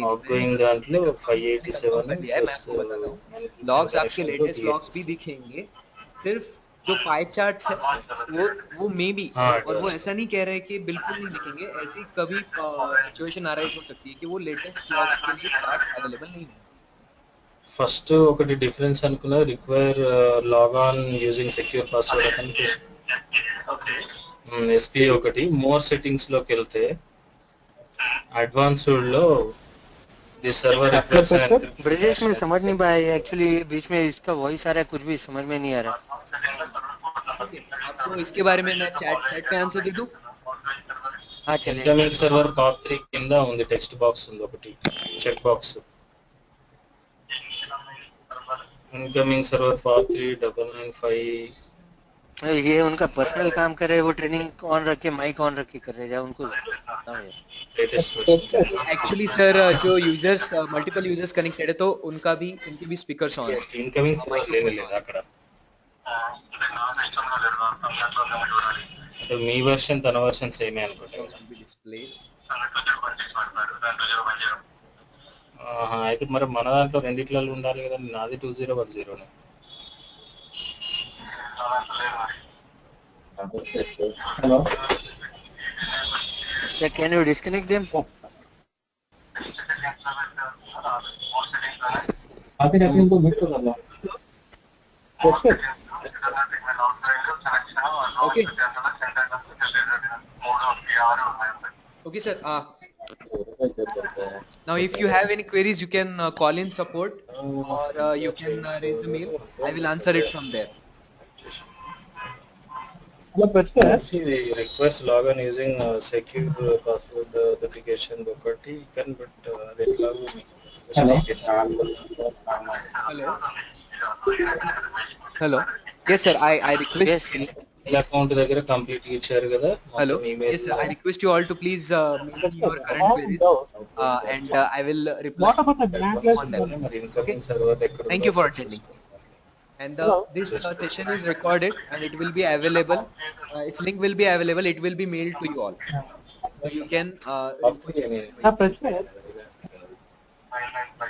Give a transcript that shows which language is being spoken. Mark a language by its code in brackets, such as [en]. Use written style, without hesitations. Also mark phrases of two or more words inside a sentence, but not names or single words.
[te] आउटगोइंग दांట్లో 587 [en] plus logs [hi] आपके [en] latest logs [hi] भी दिखेंगे. सिर्फ जो [en] pie charts [hi] है वो [en] may be, [hi] और वो ऐसा नहीं कह रहे कि बिल्कुल नहीं दिखेंगे. ऐसी कभी [en] situation arise [hi] हो सकती है कि वो [en] latest logs [hi] के लिए चार्ट्स अवेलेबल नहीं है. [te] ఫస్ట్ ఒకటి డిఫరెన్స్ అనుకున్నా, [en] require logon using secure password authentication SPA [te] ఒకటి. [en] more settings [te] లోకి వెళ్తే అడ్వాన్స్డ్ లో [en] the server requires [hi] ब्रजेश में समझ नहीं पाया एक्चुअली, बीच में इसका वॉइस आ रहा है, कुछ भी समझ में नहीं आ रहा. आपको इसके बारे में मैं चैट पे आंसर दे दूं? हाँ चलिए. [en] incoming server POP 3 [te] కింద ఉంది [en] text box [te] ఉంది ఒకటి [en] check box. incoming server 43995. [hi] ये उनका पर्सनल काम कर रहे हैं, वो [en] training on [hi] रख के [en] mic on [hi] रख के कर रहे हैं, उनको [en] actually sir [hi] जो [en] users multiple users connected [hi] है तो उनका भी, उनके भी [en] speakers on [hi] है. [en] incoming server [te] लेने లేదా అక్కడ అంటే మీ వెర్షన్ తన వెర్షన్ సేమే అనుకుంటా. డిస్ప్లే అయితే మరి మన దాంట్లో రెండిట్లలో ఉండాలి కదా. నాది 2010 [en] Hello. Sir, can you disconnect them? [hi] आते जाते इनको म्यूट कर लो. [en] Okay. Okay sir. Now if you have any queries you can call in support or you can raise a mail. I will answer it from there. requires login using secure password authentication ఒకటి can but [te] అది ఎట్లా [en] Hello. Yes sir, I request [te] అకౌంట్ దగ్గర కంప్లీట్ ఇచ్చారు కదా. [en] Hello. Yes sir, I request you all to please mention your current queries and I will reply. What about the blank on them. [te] మరి [en] incoming server [te] ఎక్కడ [en] Thank you for attending. And this session is recorded and it will be available. Its link will be available. It will be mailed to you all. So you can.